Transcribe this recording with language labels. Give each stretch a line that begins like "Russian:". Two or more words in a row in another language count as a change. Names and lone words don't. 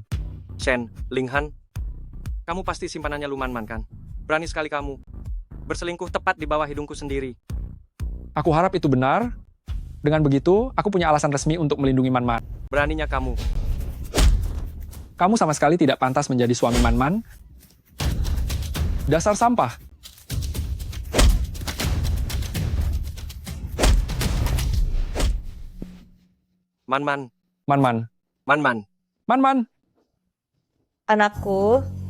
Indonesian: Shen, Ling Han, kamu pasti simpanannya Lu Man-Man kan? Berani sekali kamu. Berselingkuh tepat di bawah hidungku sendiri. Aku harap itu benar. Dengan begitu, aku punya alasan resmi untuk melindungi Man-Man. Beraninya kamu. Kamu sama sekali tidak pantas menjadi suami Man-Man. Dasar sampah. Man-Man, Man-Man. Man-Man. Man-Man. Anakku,